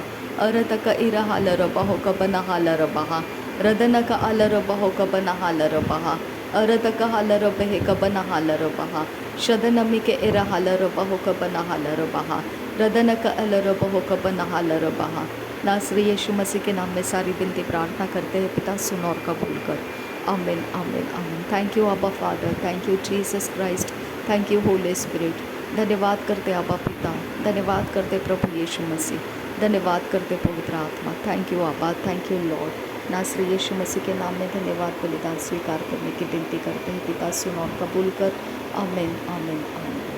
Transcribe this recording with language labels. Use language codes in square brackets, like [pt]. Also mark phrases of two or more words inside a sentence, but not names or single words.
[hi] Arataka ira halarabaho kabana halarabaha. Radanaka alarabaho kabana halarabaha. Arataka halarabahe kabana halarabaha. शदनमी के इरा हालरबहो कबना हालरबहा रदन का अलरबहो कबना हालरबहा। नासरी यीशु मसीह के नाम में सारी विनती प्रार्थना करते हैं पिता, सुन और कबूल कर। [en] Amen amen amen. Thank you Abba Father, thank you Jesus Christ, thank you Holy Spirit. [hi] धन्यवाद करते आबा पिता, धन्यवाद करते प्रभु यीशु मसीह, धन्यवाद करते पवित्र आत्मा। [en] Thank you Abba, thank you Lord. [hi] नासरी यीशु मसीह के नाम में धन्यवाद बलिदान स्वीकार करने की विनती करते हैं पिता, सुन और कबूल कर। आमीन आमीन आमीन।